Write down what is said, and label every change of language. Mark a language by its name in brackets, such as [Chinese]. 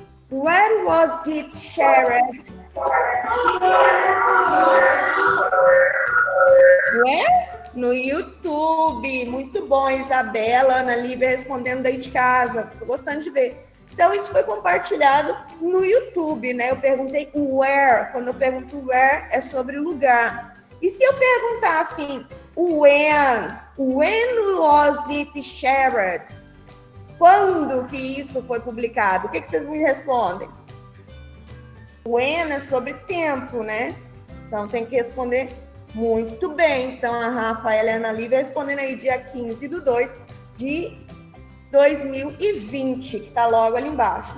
[English] Where was it shared? Where? [Portuguese] No YouTube. Muito bom, Isabela, Ana Lívia respondendo daí de casa. Tô gostando de ver. Então, isso foi compartilhado no YouTube, né? Eu perguntei where. Quando eu pergunto where, é sobre lugar. E se eu perguntar assim, [English] when was it shared? [Portuguese] Quando que isso foi publicado? O que vocês me respondem? When é sobre tempo, né? Então, tem que responder muito bem. Então, a Rafaela e a Ana Lívia respondendo aí dia 15/2 de 2020, que tá logo ali embaixo.